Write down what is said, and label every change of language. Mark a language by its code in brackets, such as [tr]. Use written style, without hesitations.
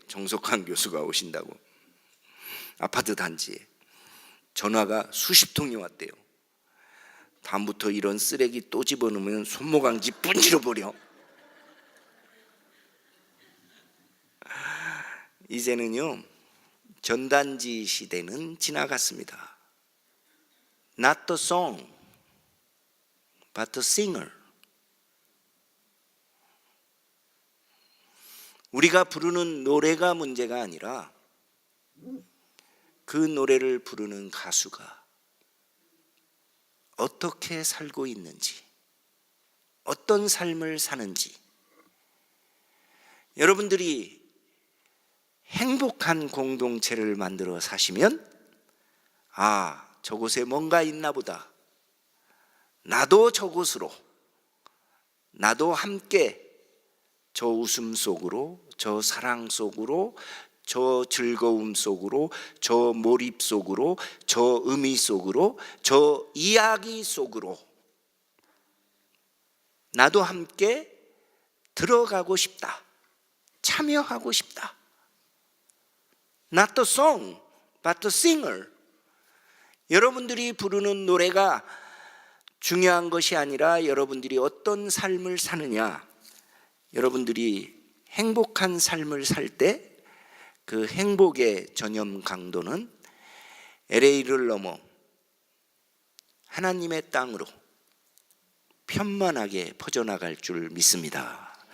[ko] 정석한 교수가 오신다고. 아파트 단지에 전화가 수십 통이 왔대요. 다음부터 이런 쓰레기 또 집어넣으면 손모강지 분질러 버려. 이제는요, 전단지 시대는 지나갔습니다. [en] Not the song, but the singer. [ko] 우리가 부르는 노래가 문제가 아니라 그 노래를 부르는 가수가 어떻게 살고 있는지, 어떤 삶을 사는지. 여러분들이 행복한 공동체를 만들어 사시면, 아, 저곳에 뭔가 있나 보다. 나도 저곳으로, 나도 함께 저 웃음 속으로, 저 사랑 속으로, 저 즐거움 속으로, 저 몰입 속으로, 저 의미 속으로, 저 이야기 속으로 나도 함께 들어가고 싶다. 참여하고 싶다. [en] Not the song, but the singer. [ko] 여러분들이 부르는 노래가 중요한 것이 아니라 여러분들이 어떤 삶을 사느냐. 여러분들이 행복한 삶을 살 때 그 행복의 전염 강도는 LA를 넘어 하나님의 땅으로 편만하게 퍼져나갈 줄 믿습니다.